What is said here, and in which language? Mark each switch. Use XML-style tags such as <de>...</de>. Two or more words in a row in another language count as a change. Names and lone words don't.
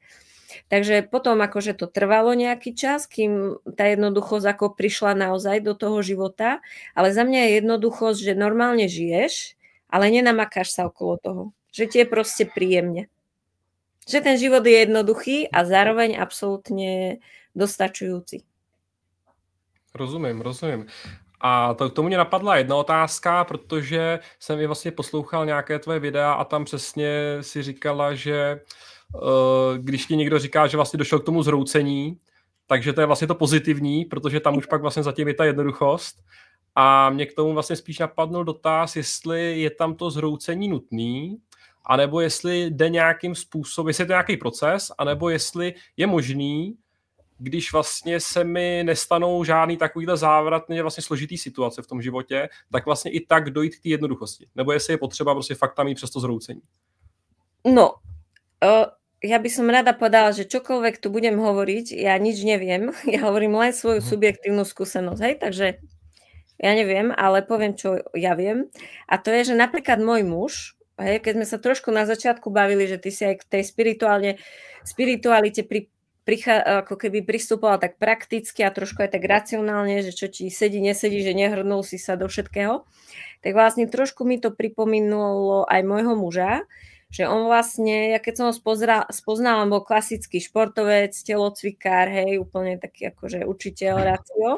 <sk>Takže potom akože to trvalo nejaký čas, kým tá jednoduchosť ako prišla naozaj do toho života, ale za mňa je jednoduchosť, že normálne žiješ, ale nenamakáš sa okolo toho. Že ti je proste príjemne. Že ten život je jednoduchý a zároveň absolútne dostačujúci.</sk> <cs>Rozumím. A to k tomu mě napadla jedna otázka, protože jsem i vlastně poslouchal nějaké tvoje videa a tam přesně si říkala, že když ti někdo říká, že vlastně došel k tomu zhroucení, takže to je vlastně to pozitivní, protože tam už pak vlastně zatím je ta jednoduchost. A mě k tomu vlastně spíš napadnul dotaz, jestli je tam to zhroucení nutný, anebo jestli jde nějakým způsobem, jestli je to nějaký proces, anebo jestli je možný, když vlastně se mi nestanou žádný takovýhle závratně vlastně složitý situace v tom životě, tak vlastně i tak dojít k té jednoduchosti. Nebo jestli je potřeba prostě fakt tam jít přes to zhroucení. No,</cs> <sk>ja by som rada povedala, že čokoľvek tu budem hovoriť, ja nič neviem. Ja hovorím len svoju subjektívnu skúsenosť, takže ja neviem, ale poviem, čo ja viem. A to je, že napríklad môj muž, keď sme sa trošku na začiatku bavili, že ty si aj k tej spiritualite ako keby pristupoval tak prakticky a trošku aj tak racionálne, že čo ti sedí, nesedí, že nehrnul si sa do všetkého, tak vlastne trošku mi to pripomínulo aj môjho muža, že on vlastne, ja keď som ho spoznala, on bol klasický športovec, telocvikár, úplne taký akože učiteľ, racio.</sk>